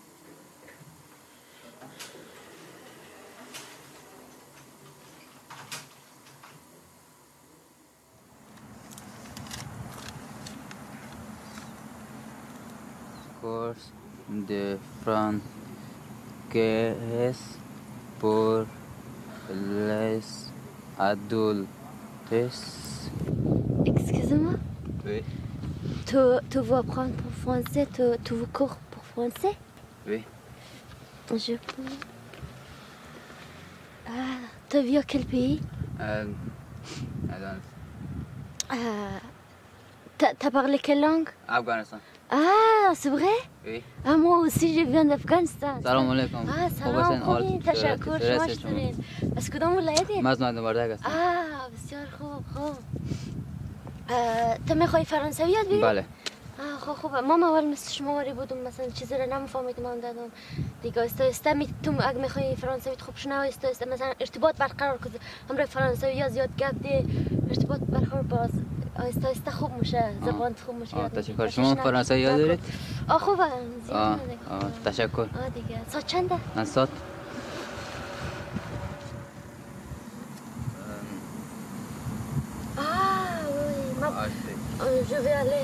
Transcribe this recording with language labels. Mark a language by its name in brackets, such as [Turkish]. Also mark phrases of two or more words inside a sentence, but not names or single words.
[French] Course de français pour les adultes. Excusez-moi, Oui. tu veux apprendre pour français, tu veux cours pour français? Oui. Je peux. Ah, tu vis à quel pays? [English] I don't. [French] T'as parlé quelle langue? Afghanistan. Ah, c'est vrai? Oui. Ah, moi aussi, je viens d'Afghanistan. [Arabic] سلام عليكم. [Persian] Ah, salam خوبی تشکر شما چطورین؟ از کدام ولایتین؟ از مردک هستم. بسیار خوب. تو میخوای فرانسوی یاد بگیری؟ بله. خب خوبه. ما اول مثل شما واری بودم مثلا چیزی رو نمیفهمیدم هم دادم دیگه استا تو اگه میخوای فرانسوی خوب شنو استا مثلا ارتباط برقرار کنی همراه فرانسوی یا زیاد گپ دی ارتباط برقرار باز استا خوب میشه زبان خوب میشه. تشکر. شما فرانسوی یاد دارید؟ خوبه زیاد تشکر. دیگه ساعت چنده؟ من ساعت [French] oui, je vais aller.